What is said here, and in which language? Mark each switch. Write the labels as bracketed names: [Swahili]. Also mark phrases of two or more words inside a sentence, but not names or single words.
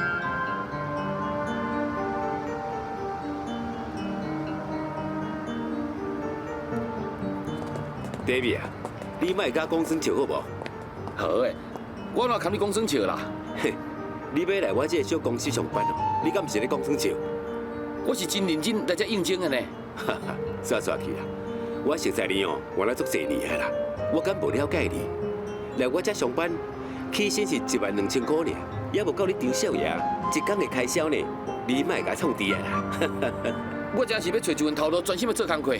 [Min Nan Chinese] David 啊，你莫甲讲耍笑好无？好诶，我哪堪你讲耍笑啦？嘿，你要来我这个小公司上班哦，你敢毋是咧讲耍笑？我是真认真来这应征的呢。哈哈，煞煞去啦！我熟悉你哦，原来足侪年啊啦，我敢无了解你？来我这上班，起薪是12000块呢，也无够你张少爷一工的开销呢。你莫甲创低啊啦！我真是要找一份头路，专心要做工课。